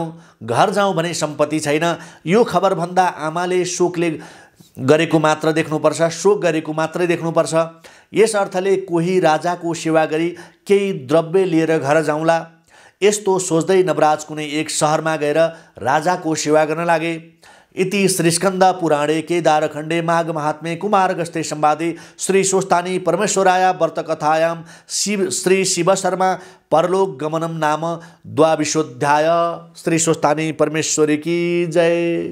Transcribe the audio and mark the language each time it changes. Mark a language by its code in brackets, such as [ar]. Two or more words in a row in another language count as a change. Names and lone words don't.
[ne] घर जाउँ भने सम्पत्ति छैन। यो खबर भन्दा आमाले शोकले गरेको मात्र देख्नुपर्छ, शोक गरेको मात्रै देख्नुपर्छ। यस अर्थले कोही राजाको सेवा गरी केही द्रव्य लिएर घर जाउँला। यस्तो सोच्दै नवराज कुनै एक सहरमा गएर राजाको सेवा गर्न लागे। [sa] इति श्रीस्कन्द पुराणे केदारखण्डे माघ महात्म्ये कुमारगस्ते संवादे श्री स्वस्तानी परमेश्वराय व्रतकथायां श्री शिव शर्मा परलोक गमनम नाम द्वाविशोऽध्याय। [hi] श्री स्वस्तानी परमेश्वरी की जय।